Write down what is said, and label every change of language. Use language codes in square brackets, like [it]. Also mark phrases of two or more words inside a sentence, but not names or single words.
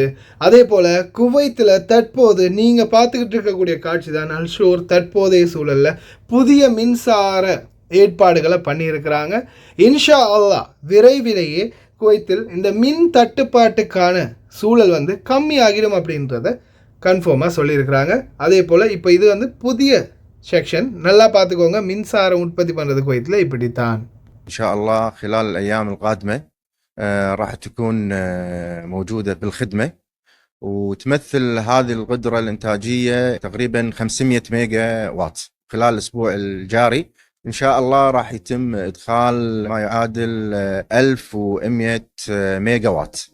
[ta] அதே போல் குவைத்தில் தற்போது நீங்கள் பார்த்துக்கிட்டு இருக்கக்கூடிய காட்சி தான் அல்ஷோர் தற்போதைய சூழலில் புதிய மின்சார ஏற்பாடுகளை பண்ணியிருக்கிறாங்க. [ar] إن شاء الله [ta] விரைவிலேயே குவைத்தில் இந்த மின் தட்டுப்பாட்டுக்கான சூழல் வந்து கம்மியாகிடும் அப்படின்றத கன்ஃபார்மாக சொல்லியிருக்கிறாங்க. அதே போல் இப்போ இது வந்து புதிய செக்ஷன், நல்லா பார்த்துக்கோங்க. மின்சாரம் உற்பத்தி பண்ணுறது குவைத்தில் இப்படித்தான். [ar] إن شاء الله خلال الأيام القادمة راح تكون موجودة بالخدمة، وتمثل هذه القدرة الإنتاجية تقريبا 500 ميجا وات. خلال الأسبوع الجاري إن شاء الله راح يتم إدخال ما يعادل 1100 ميجا وات.